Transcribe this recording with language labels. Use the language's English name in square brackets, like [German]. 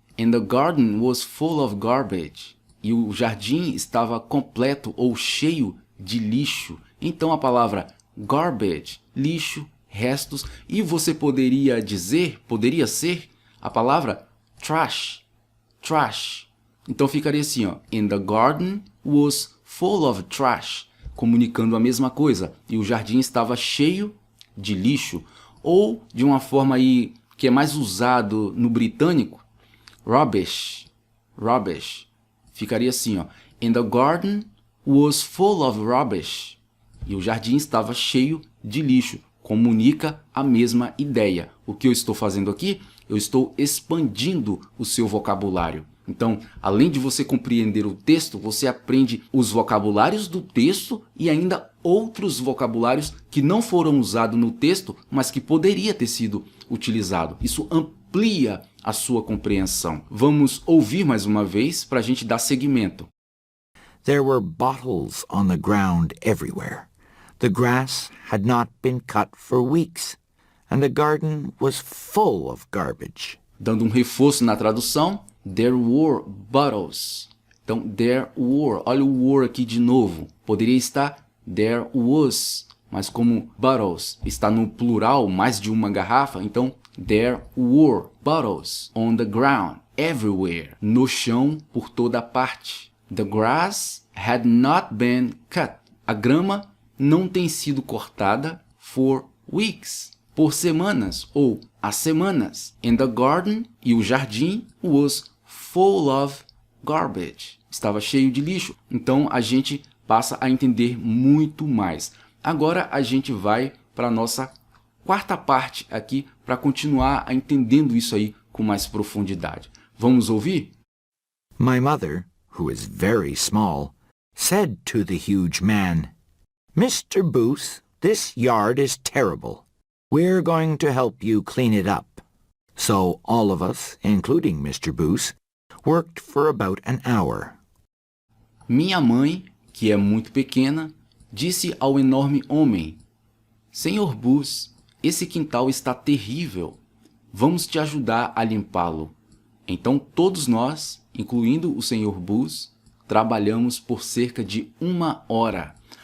[English] And the garden was full of garbage. [Portuguese] E o jardim estava completo ou cheio de lixo. Então a palavra garbage, lixo, restos, e você poderia ser a palavra trash. Trash. Então ficaria assim, ó. [English] And the garden was full of trash, [Portuguese] comunicando a mesma coisa. E o jardim estava cheio de lixo. Ou, de uma forma aí que é mais usado no britânico, rubbish. Rubbish. Ficaria assim, ó. [English] And the garden was full of rubbish. [Portuguese] E o jardim estava cheio de lixo. Comunica a mesma ideia. O que eu estou fazendo aqui? Eu estou expandindo o seu vocabulário. Então, além de você compreender o texto, você aprende os vocabulários do texto e ainda outros vocabulários que não foram usados no texto, mas que poderia ter sido utilizado. Isso amplia a sua compreensão. Vamos ouvir mais uma vez para a gente dar seguimento. [English] There were bottles on the ground everywhere. The grass had not been cut for weeks, and the garden was full of garbage. [Portuguese] Dando um reforço na tradução, [English] there were bottles. [Portuguese] Então, [English] there were. Olha o were aqui de novo. Poderia estar there was, mas como bottles está no plural, mais de uma garrafa, então there were bottles on the ground, everywhere. [Portuguese] No chão, por toda parte. [English] The grass had not been cut. [Portuguese] A grama não tem sido cortada [English] for weeks. [Portuguese] Por semanas ou há semanas. [English] And the garden, [Portuguese] e o jardim, [English] was full of garbage. [Portuguese] Estava cheio de lixo. Então a gente passa a entender muito mais. Agora a gente vai para a nossa quarta parte aqui para continuar a entendendo isso aí com mais profundidade. Vamos ouvir? [English] My mother, who is very small, said to the huge man, Mr. Booth, this yard is terrible. We're going to help you clean it up. So all of us, including Mr. Booth, worked for about an hour. [Portuguese] Minha mãe, que é muito pequena, disse ao enorme homem, Senhor Booth, esse quintal está terrível. Vamos te ajudar a limpá-lo. Então todos nós, incluindo o Senhor Booth, trabalhamos por cerca de 1 hora.